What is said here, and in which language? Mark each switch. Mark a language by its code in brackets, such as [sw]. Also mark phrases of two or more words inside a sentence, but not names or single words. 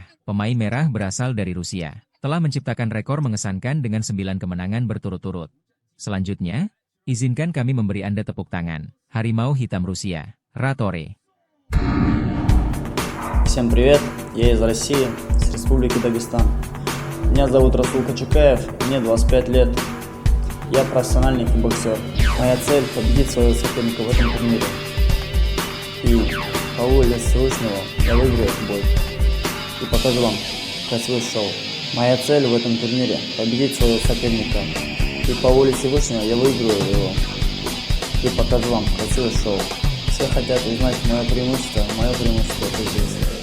[id] Pemain merah berasal dari Rusia. Telah menciptakan rekor mengesankan dengan 9 kemenangan berturut-turut. Selanjutnya, izinkan kami memberi Anda tepuk tangan. Harimau Hitam Rusia, Ratore. [ru] Всем привет, я из России, с Республики Дагестан. Меня зовут Расул Качукаев, мне 25 лет. Я профессиональный боксер. Моя цель – победить своего соперника в этом турнире. И по воле Всевышнего я выиграю этот бой. И покажу вам красивое шоу. Моя цель в этом турнире – победить своего соперника. И по воле Всевышнего я выиграю его. И покажу вам красивое шоу. Все хотят узнать мое преимущество это здесь.